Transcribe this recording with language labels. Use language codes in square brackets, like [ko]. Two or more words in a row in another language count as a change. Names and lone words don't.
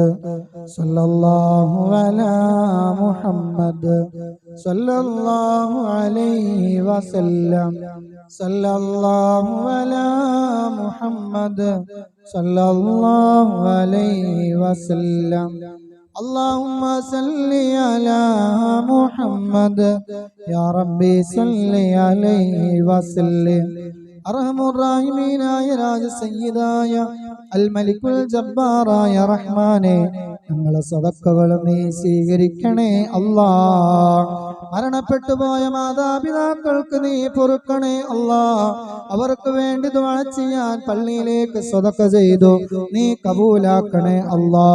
[ar] صلى الله على محمد صلى الله عليه وسلم. صلى الله على محمد صلى الله عليه وسلم. اللهم صل على محمد يا ربي صل عليه وسلم. [ml] അർഹമുറാഹിമീനായ രാജസയ്യിദായ അൽ മലിക്കുൽ ജബ്ബാറായ റഹ്മാനെ, ഞങ്ങളെ സദഖകൾ നീ സ്വീകരിക്കണേ അല്ലാ. മരണപ്പെട്ടു പോയ മാതാപിതാക്കൾക്ക് നീ പൊറുക്കണേ അല്ലാ. അവർക്ക് വേണ്ടി ദുആ ചെയ്യാൻ പള്ളിയിലേക്ക് സദഖ ചെയ്തു, നീ കബൂലാക്കണേ അല്ലാ.